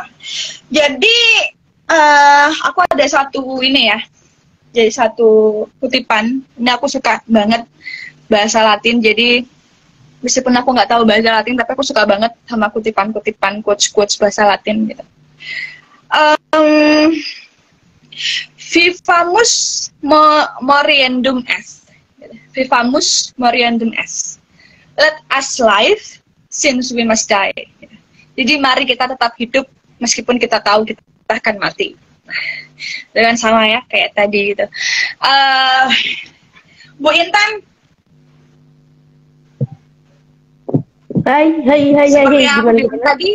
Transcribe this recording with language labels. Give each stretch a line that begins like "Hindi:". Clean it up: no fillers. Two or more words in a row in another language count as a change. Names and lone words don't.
Indonesian: Jadi aku ada satu kutipan. Ini aku suka banget bahasa Latin. Jadi meskipun aku nggak tahu bahasa Latin, tapi aku suka banget sama kutipan-kutipan, quotes bahasa Latin gitu.
Latin: Vivamus moriendum est. Vivamus moriendum est.
English: Let us live since we must die.
Indonesian: Jadi mari kita tetap hidup meskipun kita tahu kita akan mati. Dengan sama ya kayak tadi gitu. Bu Intan. Hai. Gimana tadi?